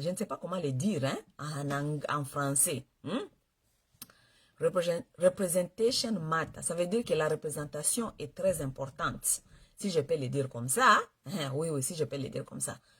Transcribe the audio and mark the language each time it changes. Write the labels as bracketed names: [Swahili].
[French] Je ne sais pas comment le dire en français. [English] Representation matter. [French] Ça veut dire que la représentation est très importante. Si je peux le dire comme ça. Oui, si je peux le dire comme ça.